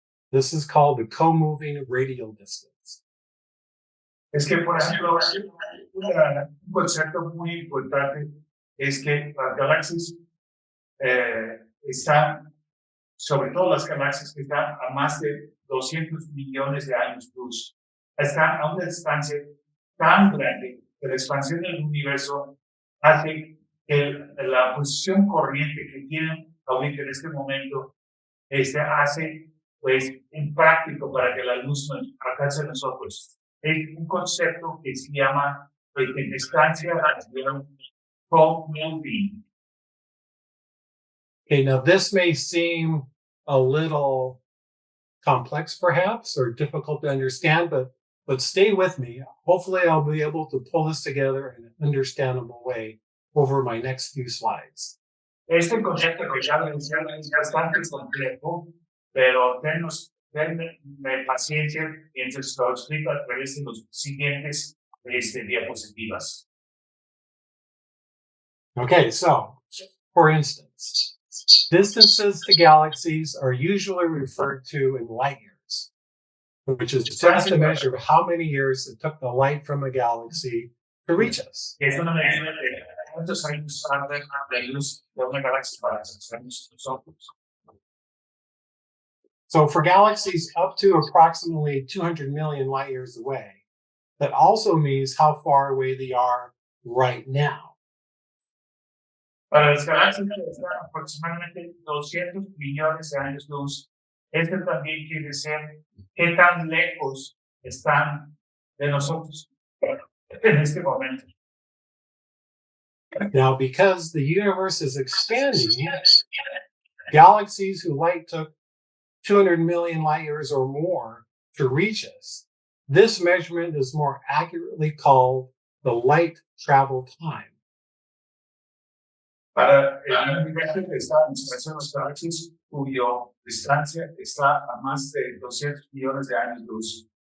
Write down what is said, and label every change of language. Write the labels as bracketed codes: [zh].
[en] This is called the co-moving radial distance. [es] Es que, por ejemplo, un concepto muy importante es que las galaxias están, sobre todo las galaxias que están a más de 200 millones de años luz, están a una distancia tan grande que la expansión del universo hace que la posición corriente que tienen ahorita en este momento hace pues impráctico para que la luz nos alcance a nosotros. Es un concepto que se llama distancia co-moving. [en] Okay, now this may seem a little complex perhaps or difficult to understand, but stay with me. Hopefully I'll be able to pull this together in an understandable way over my next few slides. [es] Este concepto que ya mencioné es bastante complejo, pero denme paciencia mientras lo explico a través de los siguientes diapositivas. [en] Okay, so for instance, distances to galaxies are usually referred to in light years, which is just a measure of how many years it took the light from a galaxy to reach us. [es] Es una medida de cuántos años tarda la luz de una galaxia para alcanzarnos a nosotros. [en] So for galaxies up to approximately 200 million light years away, that also means how far away they are right now. [es] Para las galaxias que están aproximadamente 200 millones de años luz, esto también quiere decir qué tan lejos están de nosotros en este momento. [en] Now, because the universe is expanding, galaxies whose light took 200 million light years or more to reach us, this measurement is more accurately called the light travel time. [es] Para el universo que está en expansión de las galaxias, cuya distancia está a más de 200 millones de años luz.